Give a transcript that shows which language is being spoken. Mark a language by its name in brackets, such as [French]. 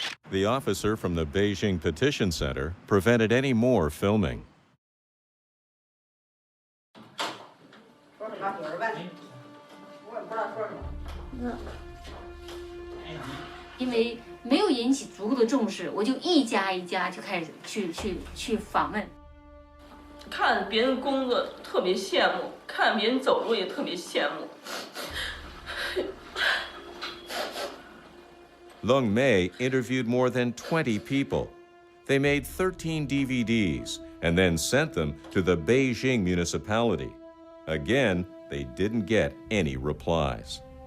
[English] The officer from the Beijing Petition Center prevented any more filming. [Chinese] 说什么？有人问你，我也不知道说什么。因为没有引起足够的重视，我就一家一家就开始去访问。看别人工作特别羡慕，看别人走路也特别羡慕。 [English] Lung Mei interviewed more than 20 people. They made 13 DVDs and then sent them to the Beijing municipality. Again, they didn't get any replies.